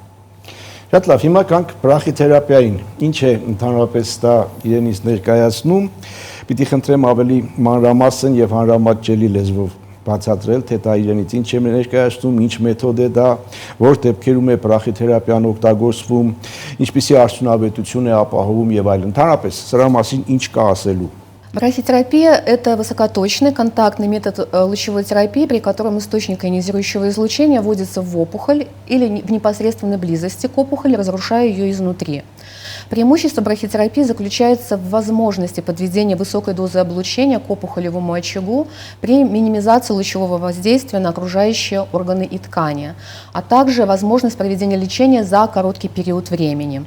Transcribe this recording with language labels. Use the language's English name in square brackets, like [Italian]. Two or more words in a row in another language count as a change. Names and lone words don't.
[Armenian] Շատ լավ, հիմա կանք բրախիթերապիային, ինչ է ընդհանրապես դա իրենից ներկայացնում, պիտի խնդրեմ ավելի մանրամասն եւ հանրամատչելի լեզվով բացատրել, թե դա իրենից ինչ է ներկայացնում, ինչ մեթոդ է դա, որ դեպքերում է բրախիթերապիան օգտագործվում, ինչպիսի արդյունավետություն է ապահովում եւ այլն։ Ընդհանրապես սրա մասին ինչ կա ասելու։ [Russian] Брахитерапия – это высокоточный контактный метод лучевой терапии, при котором источник ионизирующего излучения вводится в опухоль или в непосредственной близости к опухоли, разрушая ее изнутри. Преимущество брахитерапии заключается в возможности подведения высокой дозы облучения к опухолевому очагу при минимизации лучевого воздействия на окружающие органы и ткани, а также возможность проведения лечения за короткий период времени.